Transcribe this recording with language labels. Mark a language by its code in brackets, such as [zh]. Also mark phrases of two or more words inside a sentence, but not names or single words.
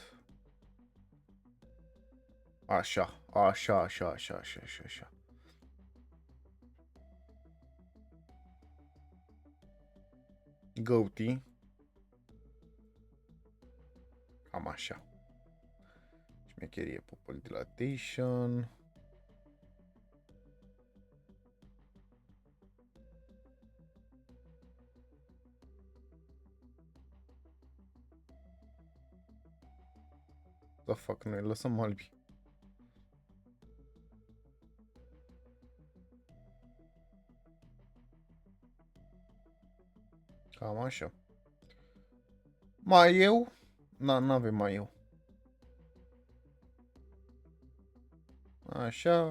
[ro] Așa. Goatee. Cam așa. Șmecherie, [en] pupil dilatation. The fuck, [ro] noi lăsăm albi. Cam așa. Mai eu? N-avem mai eu. Așa.